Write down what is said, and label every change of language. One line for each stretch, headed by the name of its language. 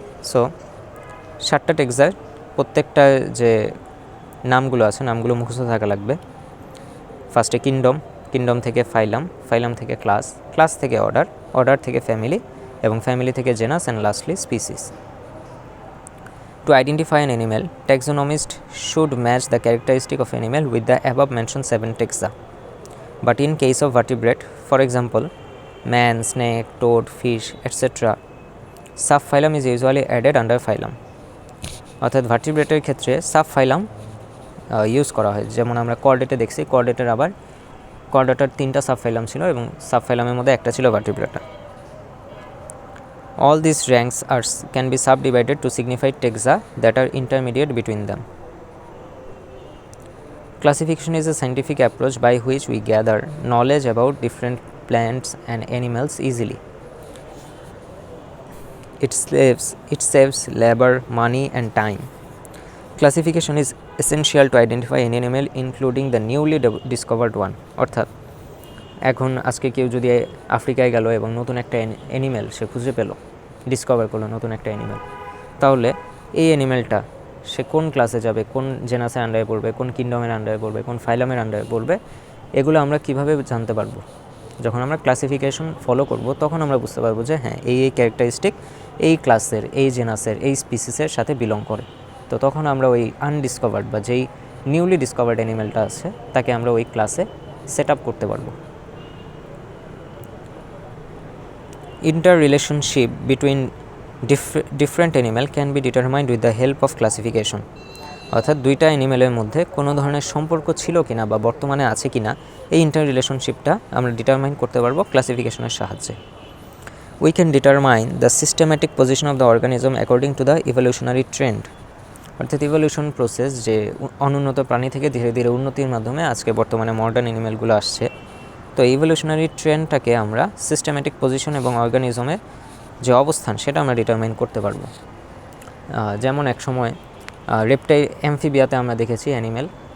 Bangla: So 7টা টেক্সার প্রত্যেকটা যে নামগুলো আছে, নামগুলো মুখস্থ থাকা লাগবে। ফার্স্টে কিংডম, কিংডম থেকে ফাইলাম, ফাইলাম থেকে ক্লাস, ক্লাস থেকে অর্ডার, অর্ডার থেকে ফ্যামিলি, এবং ফ্যামিলি থেকে genus and lastly species.
English: To identify an animal, taxonomist should match the characteristic of animal with the above mentioned 7 taxa. But in case of vertebrate, for example, man, snake, toad, fish, etc., subphylum is usually added under phylum.
Bangla: অর্থাৎ ভার্টিব্রেটের ক্ষেত্রে subphylum use করা হয়, যেমন আমরা কর্ডেটে দেখছি, কর্ডেটের আবার কর্ডেটার 3টা subphylum ছিল এবং সাবফাইলামের মধ্যে একটা ছিল ভার্টিব্রেটা।
English: All these ranks can be subdivided to signify taxa that are intermediate between them. Classification is a scientific approach by which we gather knowledge about different plants and animals easily. It saves labor, money and time. Classification is essential to identify an animal including the newly discovered one.
Bangla: অর্থাৎ এখন আজকে কেউ যদি আফ্রিকায় গেল এবং নতুন একটা অ্যানিমেল সে খুঁজে পেল, ডিসকভার করলো নতুন একটা অ্যানিমেল, তাহলে এই অ্যানিমেলটা সে কোন ক্লাসে যাবে, কোন জেনাসের আন্ডারে পড়বে, কোন কিংডমের আন্ডারে পড়বে, কোন ফাইলামের আন্ডারে পড়বে, এগুলো আমরা কিভাবে জানতে পারবো? যখন আমরা ক্লাসিফিকেশন ফলো করব তখন আমরা বুঝতে পারবো যে হ্যাঁ এই ক্যারেক্টারিস্টিক এই ক্লাসের, এই জেনাসের, এই স্পিসিসের সাথে বিলং করে। তো তখন আমরা ওই আনডিসকভার্ড বা যেই নিউলি ডিসকভার্ড অ্যানিমেলটা আছে তাকে আমরা ওই ক্লাসে সেট আপ করতে পারবো।
English: Interrelationship between different animal can be determined with the help of classification.
Bangla: অর্থাৎ 2টা অ্যানিমেলের মধ্যে কোনো ধরনের সম্পর্ক ছিল কিনা বা বর্তমানে আছে কিনা, এই ইন্টার রিলেশনশিপটা আমরা ডিটারমাইন করতে পারবো ক্লাসিফিকেশনের সাহায্যে।
English: We can determine the systematic position of the organism according to the evolutionary trend.
Bangla: অর্থাৎ ইভলিউশন প্রসেস, যে অনুন্নত প্রাণী থেকে ধীরে ধীরে উন্নতির মাধ্যমে আজকে বর্তমানে মডার্ন অ্যানিমেলগুলো আসছে, তো ইভলিউশনারি ট্রেন্ডটাকে আমরা সিস্টেম্যাটিক পজিশন এবং অর্গানিজমের যে অবস্থান সেটা আমরা ডিটারমাইন করতে পারবো। যেমন এক সময় অ্যামফিবিয়াতে আমরা দেখেছি অ্যানিমেল